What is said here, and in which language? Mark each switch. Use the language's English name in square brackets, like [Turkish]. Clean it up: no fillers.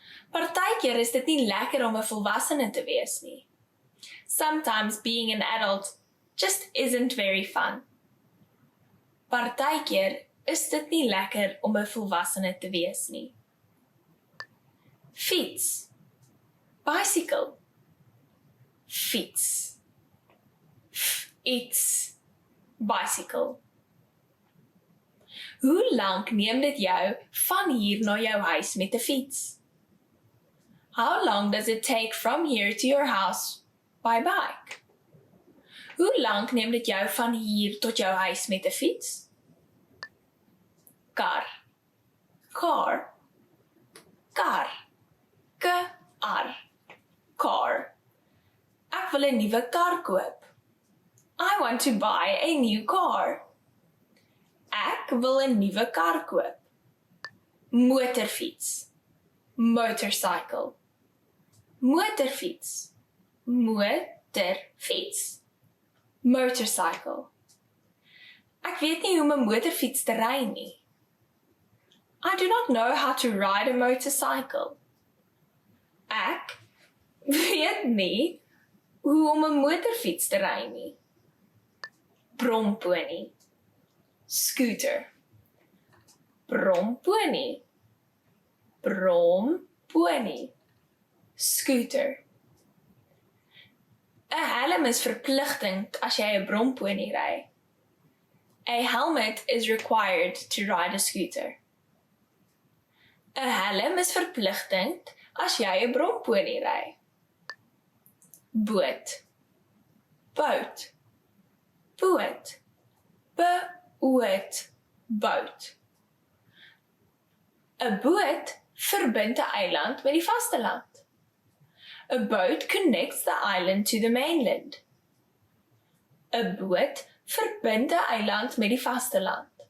[Afrikaans] Partykeer is dit nie lekker om 'n volwassene te wees nie. [English] Sometimes being an adult just isn't very fun. [Afrikaans] Partykeer is dit nie lekker om 'n volwassene te wees nie. Fiets, bicycle, fiets, iets, bicycle. Hoe lank neem dit jou van hier na jou huis met 'n fiets? [English] How long does it take from here to your house by bike? [Afrikaans] Hoe lank neem dit jou van hier tot jou huis met 'n fiets? Kar, car, kar, kar, car. Ek wil 'n nuwe kar koop. [English] I want to buy a new car. [Afrikaans] Ek wil 'n nuwe kar koop. Motorfiets, motorcycle, motorfiets, motorfiets, motorcycle. Ek weet nie hoe om 'n motorfiets te ry nie. [English] I do not know how to ride a motorcycle. [Afrikaans] Ek weet nie hoe om 'n motorfiets te ry nie. Bromponie, scooter, bromponie, bromponie, scooter. 'n Helm is verpligtend as jy 'n bromponie ry. [English] A helmet is required to ride a scooter. [Afrikaans] 'n Helm is verpligtend as jy 'n bromponie ry. Boot, boot, boot, boot, boot. 'n Boot verbind 'n eiland met die vasteland. [English] A boat connects the island to the mainland. [Afrikaans] 'n Boot verbind 'n eiland met die vasteland.